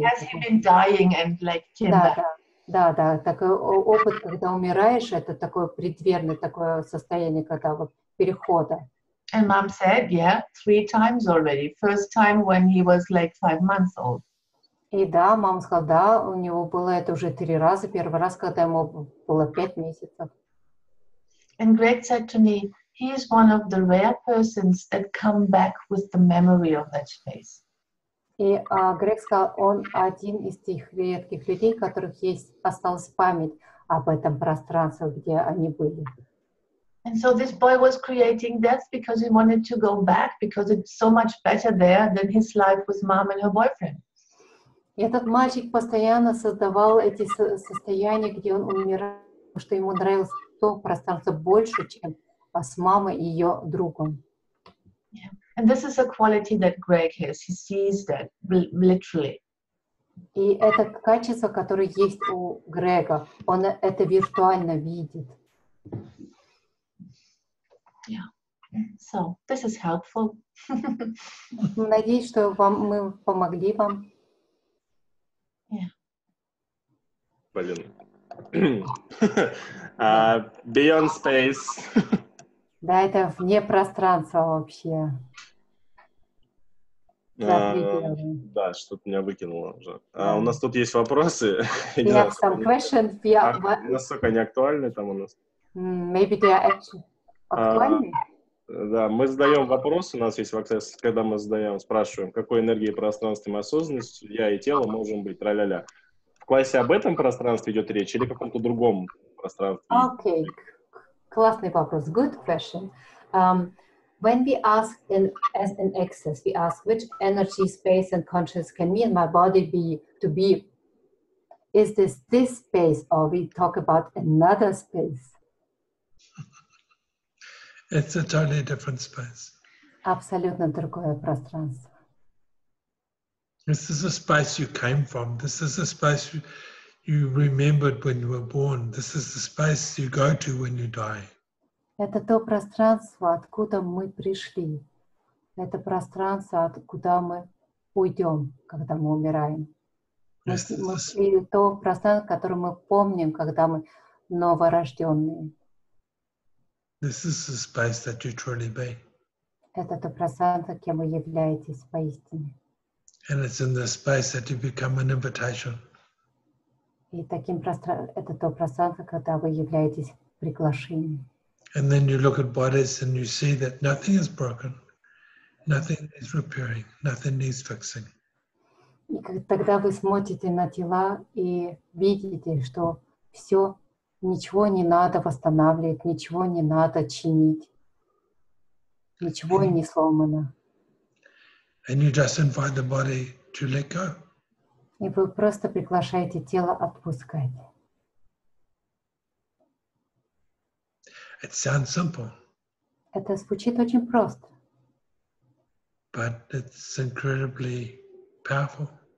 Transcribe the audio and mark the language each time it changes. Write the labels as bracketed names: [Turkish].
[English] Has he been dying and like came back? [Russian] Да, такой опыт, когда умираешь, это такое предверное такое состояние, когда вот перехода. [English] And Mom said, yeah, 3 times already. First time when he was like 5 months old. [Russian] И да, мама сказала, да, у него было это уже 3 раза. Первый раз, когда ему было 5 месяцев. [English] And Greg said to me, he is one of the rare persons that come back with the memory of that space. [Russian] И Грег сказал, он один из тех редких людей, у которых осталась память об этом пространстве, где они были. [English] And so this boy was creating death because he wanted to go back because it's so much better there than his life with Mom and her boyfriend. [Russian] И этот мальчик постоянно создавал эти состояния, где он умирал, потому что ему нравилось то пространство больше, чем с мамой и ее другом. [English] Yeah. And this is a quality that Greg has. He sees that literally. [Russian] И это качество, которое есть у Грега. Он это виртуально видит. [English] Yeah. So this is helpful. [Russian] Надеюсь, что мы помогли вам. [English] Yeah. [Russian] Блин. [English] Beyond space. [Russian] Да, это вне пространства вообще. Да, что-то меня выкинуло уже. У нас тут есть вопросы. [English] We have some questions. [Russian] Насколько они актуальны там у нас? [English] Maybe they are actually актуальны. [Russian] Да, мы задаем вопрос, у нас есть вопрос, когда мы спрашиваем, какой энергией, пространством и осознанностью я и тело можем быть, тра-ля-ля. В классе об этом пространстве идет речь или каком-то другом пространстве? [English] Okay, [Russian] классный вопрос. [English] Good question. When we ask as an access, we ask which energy, space, and consciousness can me and my body be to be? Is this space, or we talk about another space? It's a totally different space. [Russian] Абсолютно другое пространство. [English] This is a space you came from. This is a space you remembered when you were born. This is the space you go to when you die. [Russian] Это то пространство, откуда мы пришли. Это пространство, откуда мы уйдем, когда мы умираем. И то пространство, которое мы помним, когда мы новорожденные. [English] This is the space that you truly be. [Russian] Это то пространство, кем вы являетесь поистине. [English] And it's in this space that you become an invitation. [Russian] И это то пространство, когда вы являетесь приглашением. [English] And then you look at bodies and you see that nothing is broken, nothing needs repairing, nothing needs fixing. [Russian] И тогда вы смотрите на тела и видите, что все, ничего не надо восстанавливать, ничего не надо чинить, ничего не сломано. [English] And you just invite the body to let go. [Russian] И вы просто приглашаете тело отпускать. [English] It sounds simple, [Russian] Это звучит очень просто, [English] but it's incredibly powerful.